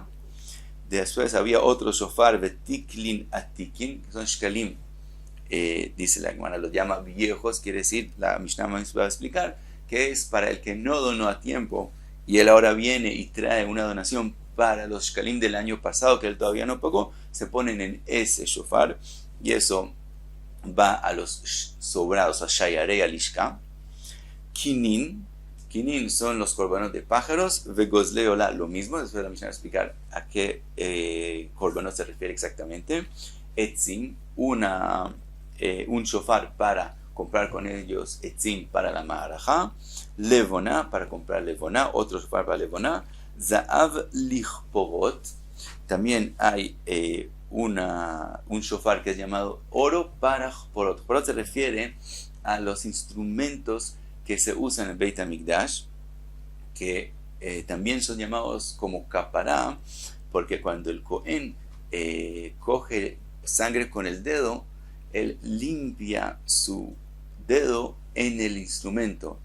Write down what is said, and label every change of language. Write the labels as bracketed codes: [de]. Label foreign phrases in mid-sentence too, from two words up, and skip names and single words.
[es] Después había otro shofar de [he] תקלין עתיקין, [es] que son shkalim, dice la Gemara, los llama viejos. Quiere decir, la Mishnah va a explicar que es para el que no donó a tiempo y él ahora viene y trae una donación para los shkalim del año pasado que él todavía no pagó, se ponen en ese shofar y eso va a los sobrados, a [he] שירי הלשכה. [es] Kinin son los korbanot de pájaros. [he] וגוזלי עולה, [es] lo mismo. Después la Mishnah va a explicar a qué korbanot se refiere exactamente. Etzim, un shofar para comprar con ellos etzim para la ma'araja. Levoná, para comprar levoná, otro shofar para levoná. [he] זהב לכפורות, [es] también hay un shofar que es llamado oro para porot. Porot se refiere a los instrumentos que se usan en el Beit HaMikdash, que también son llamados como capará, porque cuando el Cohen coge sangre con el dedo, él limpia su dedo en el instrumento.